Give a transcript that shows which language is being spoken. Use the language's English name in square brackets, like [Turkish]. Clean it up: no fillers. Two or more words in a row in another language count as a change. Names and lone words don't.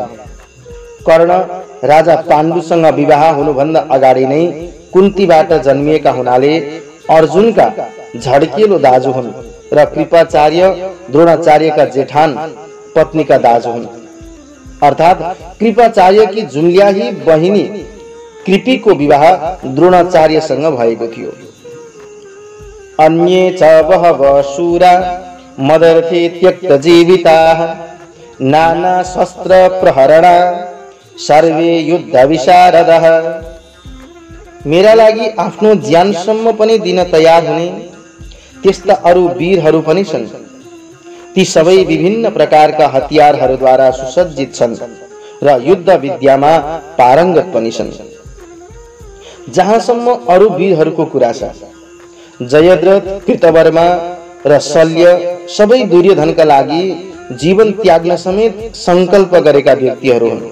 [Nepali] कर्ण राजा पाण्डुसँग विवाह हुनुभन्दा अगाडि नै कुन्तीबाट जन्मिएका हुनाले अर्जुनका झड्किलो दाजु हुन् र कृपाचार्य द्रोणाचार्यका जेठान पत्नीका दाजु हुन्। अर्थात् कृपाचार्यकी जुम्ल्याही बहिनी कृपिको विवाह द्रोणाचार्यसँग भएको थियो। [Sanskrit] अन्ये च बहवः शूरा मदर्थे त्यक्त जीविताः नाना शस्त्र प्रहरणा सर्वे युद्ध विशारदः। [Nepali] मेरा लागि आफ्नो ज्यानसम्म पनि दिन तयार हुने त्यस्ता अरू वीरहरू पनि छन्। ती सबै विभिन्न प्रकारका हतियारहरूद्वारा सुसज्जित छन् र युद्ध विद्यामा पारङ्गत पनि छन्। जहाँसम्म अरू वीरहरूको कुरा छ, जयद्रथ, कृतवर्मा र शल्य सबै दुर्योधनका लागि जीवन त्याग्न समेत संकल्प गरेका व्यक्तिहरू हुन्।